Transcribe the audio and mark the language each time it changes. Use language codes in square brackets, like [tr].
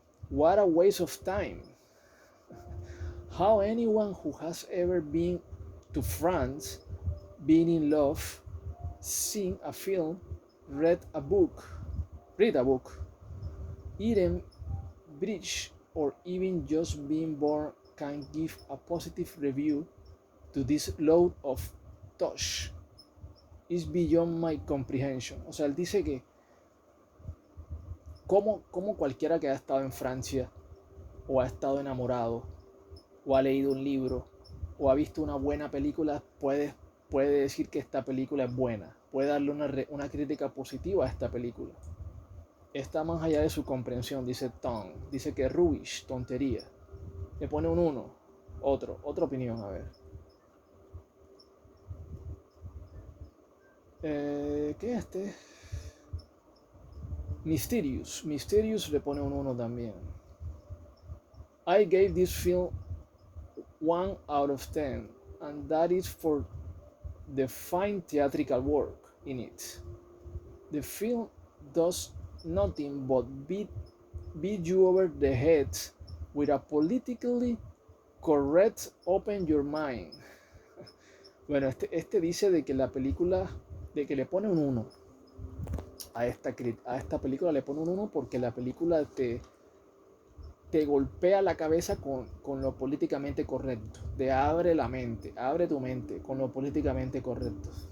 [en] What a waste of time. How anyone who has ever been to France, been in love, seen a film, read a book, eaten bridge, or even just being born can give a positive review to this load of tosh. Is beyond my comprehension. [es] O sea, él dice que como cualquiera que ha estado en Francia o ha estado enamorado o ha leído un libro o ha visto una buena película puede decir que esta película es buena, puede darle una crítica positiva a esta película. Está más allá de su comprensión, dice Tom. Dice que rubbish, tontería. Le pone un 1. Otra opinión, a ver. ¿Qué es este? Mysterious le pone un 1 también. [en] I gave this film 1 out of 10, and that is for the fine theatrical work in it. The film does nothing but beat you over the head with a politically correct open your mind. [es] Bueno, este dice de que la película, de que le pone un 1 a esta película, le pone un 1 porque la película te golpea la cabeza con lo políticamente correcto, te abre la mente, abre tu mente con lo políticamente correcto.